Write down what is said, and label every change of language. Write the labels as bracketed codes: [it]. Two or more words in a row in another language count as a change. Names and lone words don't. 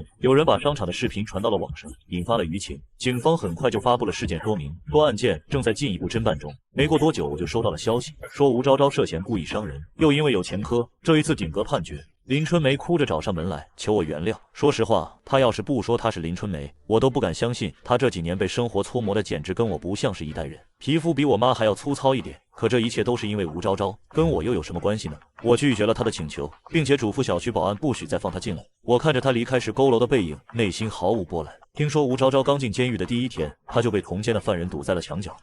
[zh] 有人把商場的視頻傳到了網上，引發了輿情。警方很快就發布了事件說明，說案件正在進一步偵辦中。沒過多久，我就收到了消息，說吳昭昭涉嫌故意傷人，又因為有前科，這一次頂格判決。林春梅哭着找上門來，求我原諒。說實話，她要是不說她是林春梅，我都不敢相信她這幾年被生活搓磨的簡直跟我不像是一代人，皮膚比我媽還要粗糙一點。可這一切都是因為吳昭昭，跟我又有什麼關係呢？我拒絕了她的請求，並且囑咐小區保安不許再放她進來。我看着她離開時佝偻的背影，內心毫無波瀾。聽說吳昭昭剛進監獄的第一天，她就被同監的犯人堵在了牆角。